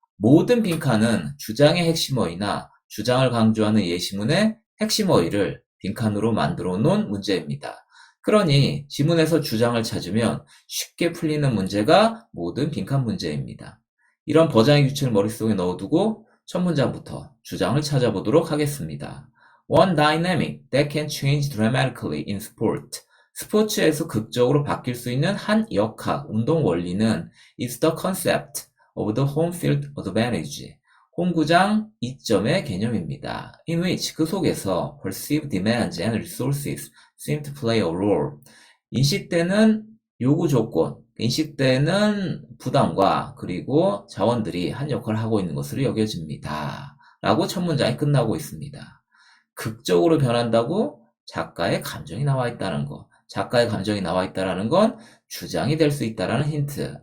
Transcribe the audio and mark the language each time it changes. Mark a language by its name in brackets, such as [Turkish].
[Korean] 모든 빈칸은 주장의 핵심어이나 주장을 강조하는 예시문의 핵심어휘를 빈칸으로 만들어 놓은 문제입니다. 그러니 지문에서 주장을 찾으면 쉽게 풀리는 문제가 모든 빈칸 문제입니다. 이런 버장의 규칙을 머릿속에 넣어두고 첫 문장부터 주장을 찾아보도록 하겠습니다. [English] One dynamic that can change dramatically in sport. [Korean] 스포츠에서 극적으로 바뀔 수 있는 한 역학, 운동 원리는 [English] is the concept of the home field advantage. [Korean] 홈구장 이점의 개념입니다. [English] In which [Korean] 그 속에서 [English] perceived demands and resources seem to play a role. [Korean] 인식되는 요구 조건, 인식되는 부담과 그리고 자원들이 한 역할을 하고 있는 것으로 여겨집니다. 라고 첫 문장이 끝나고 있습니다. 극적으로 변한다고 작가의 감정이 나와 있다는 거. 작가의 감정이 나와 있다는 건 주장이 될 수 있다는 힌트.